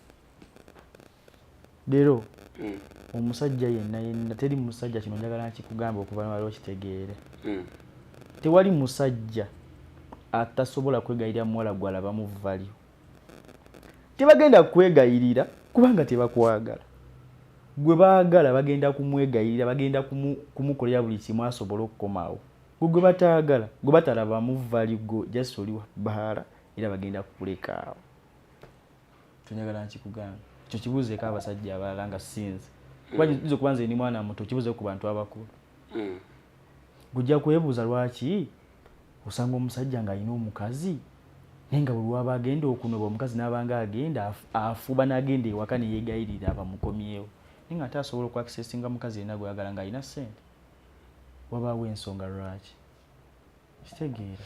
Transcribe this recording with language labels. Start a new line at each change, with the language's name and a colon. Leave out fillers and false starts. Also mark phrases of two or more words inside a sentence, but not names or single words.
Ganda: leero omusajja yenna teri musajja kino njagala nkikugamba okuva waliwo kitegeere tewali musajja atasobola kwegayirira muwala gwalaba mu value tebagenda kwegayirira kubanga tebakwagala gwe baagala bagenda kumwegayirira bagenda kumukolera buli kimu asobole okukomawo gwe bataagala gwe batalaba mu value go just oli bahala era bagenda kukulekaawo tunyagala nkikugamba ekyo kibuuzeeko abasajja abalala nga sinze kuba kubanza ni mwana muto kibuuzeeko ku bantu abakulu gujja kwebuuza lwaki osanga omusajja ng'alina omukazi naye nga buli waba agenda okunoba omukazi n'abanga agenda afuba n'agenda ewaka ne yeegayirira abamukomyewo naye nga ate asobola okwakisesinga mukazi yenna gweyagala ng'alina ssente wabaawo ensonga lwaki kitegeera